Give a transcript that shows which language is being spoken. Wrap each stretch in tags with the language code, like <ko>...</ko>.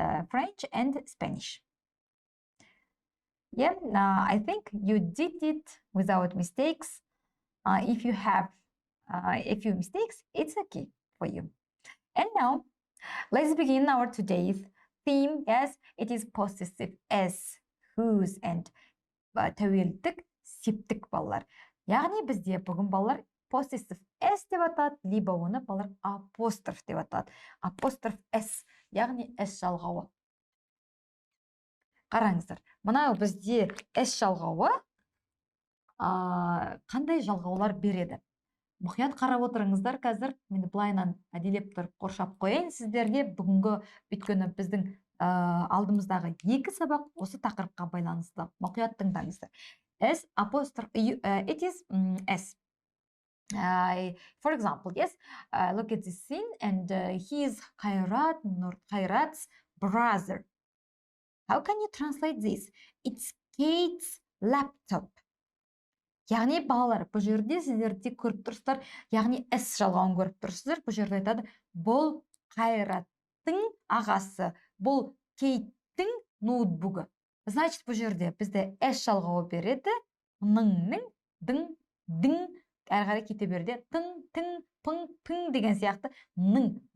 <en>French and Spanish. Yeah, I think you did it without mistakes. If you have a few mistakes, it's okay for you. And now, let's begin our today's theme. Yes, it is possessive as, whose, and</en> <kk>тәуелдік септік балалар. Яғни бізде бүгін балалар possessive s деп атады, либо оны балалар апостроф деп атады. Апостроф s, яғни s жалғауы. Қараңыздар, мынау бізде s жалғауы қандай жалғаулар береді? Мұқият қарап отырыңыздар, қазір мен былайынан әдейілеп тұрып қоршап қояйын сіздерге, бүгінгі өйткені біздің алдымыздағы екі сабақ осы тақырыпқа байланысты. Мұқият тыңдаңыздар.</kk> <en>S apostrophe, it is S. For example, yes, look at this scene, and he is Khairat's brother. How can you translate this? It's Kate's laptop.</en> <kk>Яғни балалар, бұл жерде сіздерде көріп тұрсыздар, яғни S жалғауын көріп тұрсыздар. Бұл жерде айтады, бұл Қайраттың ағасы, бұл Кейттің ноутбугі. Значит, бұл жерде бізде S жалғауы береді, ның, дың, әрі қарай кете берді, тың, тың, пың деген сияқты ның.</kk>